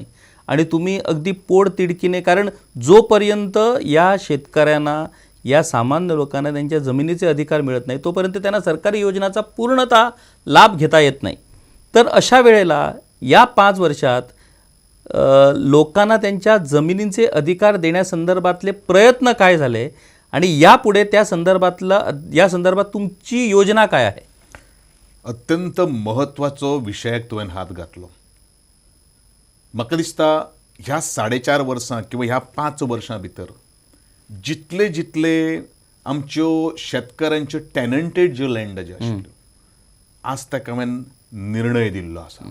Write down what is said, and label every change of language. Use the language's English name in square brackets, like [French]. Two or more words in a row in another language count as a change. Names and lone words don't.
[Marathi] आणि तुम्ही अगदी पोटतिडकीने, कारण जोपर्यंत या शेतकऱ्यांना, या सामान्य लोकांना त्यांच्या जमिनीचे अधिकार मिळत नाही तोपर्यंत त्यांना सरकारी योजनाचा पूर्णतः लाभ घेता येत नाही. तर अशा वेळेला या 5 वर्षात लोकांना त्यांच्या जमिनींचे अधिकार देण्यासंदर्भातले प्रयत्न काय झाले आणि यापुढे या संदर्भात तुमची योजना काय आहे? [Konkani] अत्यंत महत्वाचो विशयाक तुवें हात घातलो. म्हाका दिसता ह्या 4.5 वर्सां किंवा ह्या 5 वर्सां भितर जितले आमच्यो शेतकऱ्यांच्यो टॅनंटेड ज्यो लँड ज्यो आशिल्ल्यो, आज ताका हांवें निर्णय दिल्लो आसा.